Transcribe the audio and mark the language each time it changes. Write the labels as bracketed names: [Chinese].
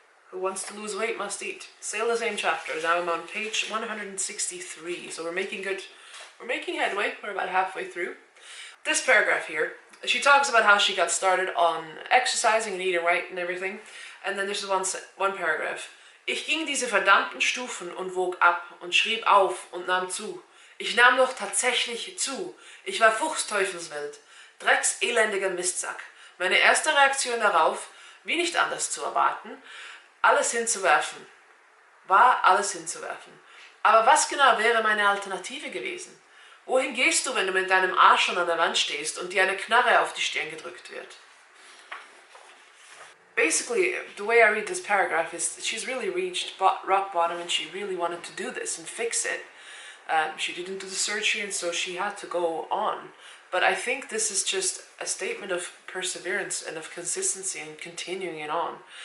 [English] Who wants to lose weight must eat. Still the same chapter. Now I'm on page 163. So we're making headway. We're about halfway through. This paragraph here, she talks about how she got started on exercising and eating right and everything. And then there's one paragraph. [German] Ich ging diese verdammten Stufen und wog ab und schrieb auf und nahm zu. Ich nahm doch tatsächlich zu. Ich war fuchsteufelswild. Dreckselendiger Mistsack. Meine erste Reaktion darauf, wie nicht anders zu erwarten, alles hinzuwerfen. War alles hinzuwerfen. Aber was genau wäre meine Alternative gewesen? Wohin gehst du, wenn du mit deinem Arsch schon an der Wand stehst und dir eine Knarre auf die Stirn gedrückt wird? [English] Basically, the way I read this paragraph is she's really reached rock bottom and she really wanted to do this and fix it. She didn't do the surgery and so she had to go on. But I think this is just a statement of perseverance and of consistency and continuing it on.